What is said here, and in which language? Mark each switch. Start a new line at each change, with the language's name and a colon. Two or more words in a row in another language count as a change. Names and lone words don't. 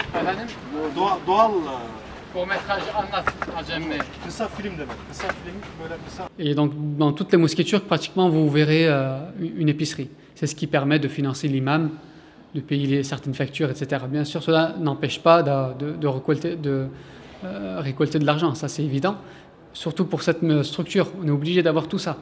Turkish: efendim? Doğal Court-métrage anlat acemi. kısa film demek. Kısa film böyle kısa.
French: Et donc, dans toutes les mosquées turques, pratiquement, vous verrez une épicerie. C'est ce qui permet de financer l'imam, de payer certaines factures, etc. Bien sûr, cela n'empêche pas de récolter de l'argent, ça c'est évident. Surtout pour cette structure, on est obligé d'avoir tout ça.